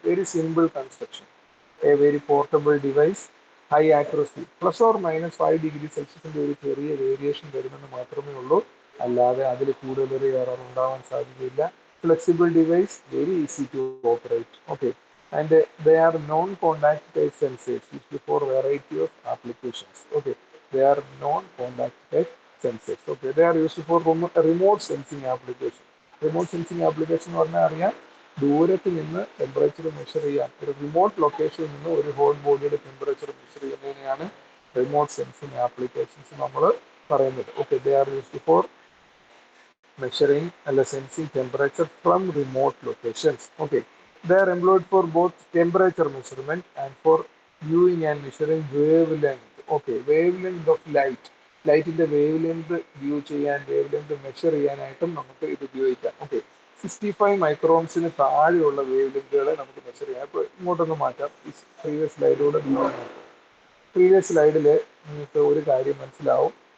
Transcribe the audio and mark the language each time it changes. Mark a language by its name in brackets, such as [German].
[English] very simple construction, a very portable device, high accuracy, [Malayalam] ±5 degree സെൽഷ്യസിന്റെ ഒരു ചെറിയ variation വരുമെന്ന് മാത്രമേ ഉള്ളൂ. അല്ലാതെ അതിൽ കൂടുതൽ ഒരു എറർ ഉണ്ടാവാൻ സാധ്യതയില്ല. Flexible device, [English] Very easy to operate. Okay, and they are non contact type sensors for variety of applications. Okay, they are non-contact type sensors. Okay, they are used for remote sensing application. [Malayalam] Remote sensing application എന്ന് പറഞ്ഞാൽ അറിയാം, ദൂരത്ത് നിന്ന് temperature measure ചെയ്യാൻ, ഒരു remote ലൊക്കേഷനിൽ നിന്ന് ഒരു ഹോട്ട് ബോഡിയുടെ temperature measure ചെയ്യുന്നതിനെയാണ് remote sensing applications നമ്മൾ പറയുന്നത്. [English] Okay, they are used for measuring അല്ല sensing temperature from remote locations. Okay, They are employed for both temperature measurement and for viewing and measuring wavelength. Okay, wavelength of light. [Malayalam] ലൈറ്റിന്റെ wave length view ചെയ്യാൻ wave length measure ചെയ്യാനായിട്ടും നമുക്ക് ഇത് ഉപയോഗിക്കാം. Okay, 65 മൈക്രോൺസിന് താഴെയുള്ള wave ലെങ്തുകളെ നമുക്ക് measure ചെയ്യാം. അപ്പോൾ ഇങ്ങോട്ടൊന്ന് മാറ്റാം. പ്രീവിയസ് സ്ലൈഡിലൂടെ പ്രീവിയസ് സ്ലൈഡിൽ നിങ്ങൾക്ക് ഒരു കാര്യം മനസ്സിലാവും.